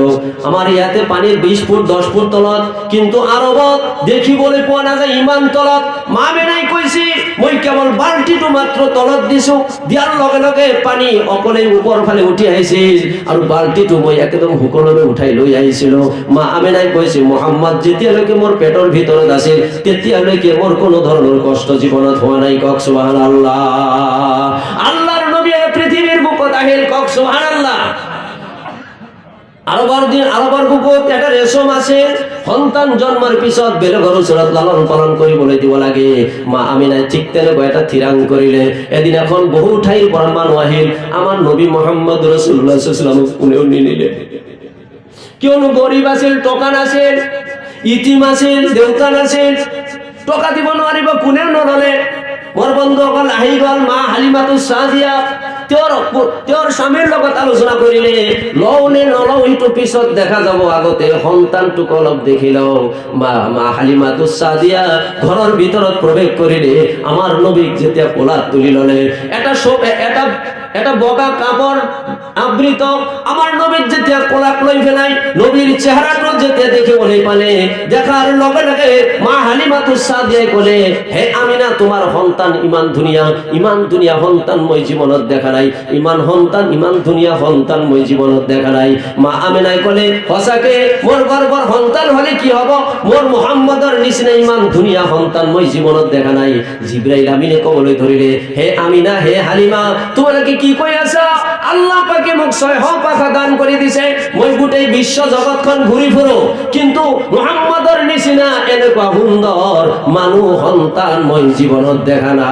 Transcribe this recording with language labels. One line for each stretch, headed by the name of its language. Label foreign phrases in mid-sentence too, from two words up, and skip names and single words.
Assamese: আমাৰ ইয়াতে পানীৰ 20 ফুট 10 ফুট তলত কিন্তু আৰবত দেখিবলৈ পোৱা নাযায় ইমান তলত মা আমিনাই কৈছে মই কেৱল বাল্টিটো মাত্ৰ তলত দিছো দিয়াৰ লগে লগে পানী অকলে ওপৰ ফালে উঠি আহিছিল আৰু বাল্টিটো মই একদম হুকলমে উঠাই লৈ আহিছিলো মা আমিনাই কৈছে মুহাম্মদ যেতিয়ালৈকে মোৰ পেটৰ ভিতৰত আছিল তেতিয়ালৈকে মোৰ কোনো ধৰণৰ কষ্ট জীৱনত হোৱা নাই কক সুবহানাল্লাহ আল্লাহর নবী পৃথিবীর বুকত আহিল কক সুবহানাল্লাহ আরবৰ বুকত এটা ৰেশম আছে সন্তান জন্মৰ পিছত বেলেগৰ ওচৰত লালন পালন কৰিবলৈ দিব লাগে মা আমিনাই ঠিক তেনেকৈ এটা থিৰাং কৰিলে এদিন এখন বহু ঠাইৰ পৰা মানুহ আহিল আমাৰ নবী মুহাম্মদ ৰাসূলুল্লাহ
Arabic: صلى الله عليه وسلم
Assamese: কোনেও নিনিলে কিয়নো গৰীব আছিল টকা নাছিল ইতিম আছিল দেউতা নাছিল টকা দিব নোৱাৰিব কোনেও নললে মোৰ বন্ধুসকল আহি গ'ল মা হালিমাতুস সাদিয়া তেওঁৰ স্বামীৰ লগত আলোচনা কৰিলে লওনে নলও এইটো পিছত দেখা যাব আগতে সন্তানটোক অলপ দেখি লওঁ মা হালিমাতুস সাদিয়া ঘৰৰ ভিতৰত প্ৰৱেশ কৰিলে আমাৰ নবীক যেতিয়া কোলাত তুলি ললে এটা বগা কাপড় আবৃত আমার নবীর যেতিয়া কোলাত লৈ ফেলাই নবীর চেহারাটো যেতিয়া দেখিবলৈ পালে দেখার লগে লগে মা হালিমাতুস সাদিয়া কলে হে আমিনা তোমার সন্তান ইমান ধুনিয়া সন্তান মই জীবনত দেখা নাই ইমান ধুনিয়া সন্তান মই জীবনত দেখা নাই মা আমিনাই কলে সঁচাকে মোর গর্ভৰ সন্তান হলে কি হব মোর মুহাম্মদৰ নিচিনা ইমান ধুনিয়া সন্তান মই জীবনত দেখা নাই জিবরাইল আমিনে কবলৈ ধৰিলে হে আমিনা হে হালিমা তোমালোকে কি কৈ আছা আল্লাহ পাকে মোক 6 পাখা দান কৰি দিছে মই গোটেই বিশ্ব জগতখন ঘূৰি ফুৰো কিন্তু মুহাম্মদৰ নিচিনা এনেকুৱা সুন্দৰ মানুহ সন্তান মই জীৱনত দেখা